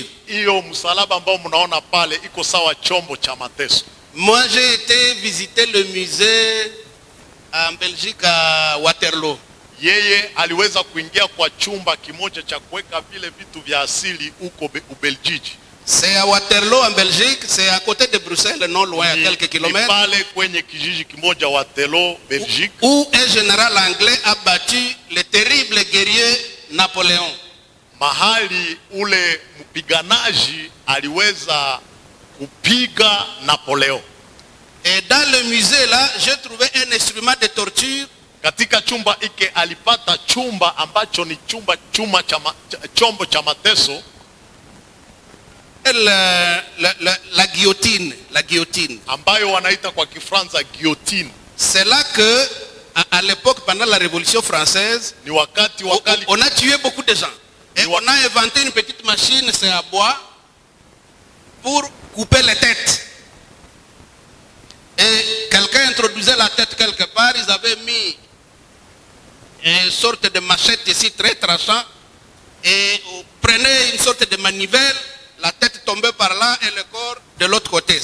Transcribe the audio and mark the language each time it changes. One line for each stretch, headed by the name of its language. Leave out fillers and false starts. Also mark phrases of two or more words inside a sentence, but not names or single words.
Swahili: Hiyo msalaba ambao mnaona pale iko sawa chombo cha mateso.
French: Moi j'ai été visiter le musée en Belgique à Waterloo.
Swahili: Yeye aliweza kuingia kwa chumba kimoja cha kuweka vile vitu vya asili huko Ubelgiji.
French: C'est à Waterloo en Belgique, c'est à côté de Bruxelles, non loin, à quelques kilomètres.
Swahili: Pale kwenye kijiji kimoja Waterloo, Belgique,
French: où un général anglais a battu le terrible guerrier Napoléon.
Swahili: Mahali ule mpiganaji aliweza kupiga Napoléon.
French: Et dans le musée là, j'ai trouvé un instrument de torture
Swahili: Katika chumba hiki alipata chumba ambacho ni chombo cha mateso.
French: La guillotine,
Swahili: ambayo wanaita kwa Kifaransa guillotine.
French: C'est là que à l'époque, pendant la Révolution française,
Swahili: ni wakati
French: on a tué beaucoup de gens. Et on a inventé une petite machine, c'est à bois, pour couper les têtes. Et quelqu'un introduisait la tête quelque part, ils avaient mis une sorte de machette ici très tranchant, et on prenait une sorte de manivelle, la tête tombait par là et le corps de l'autre côté.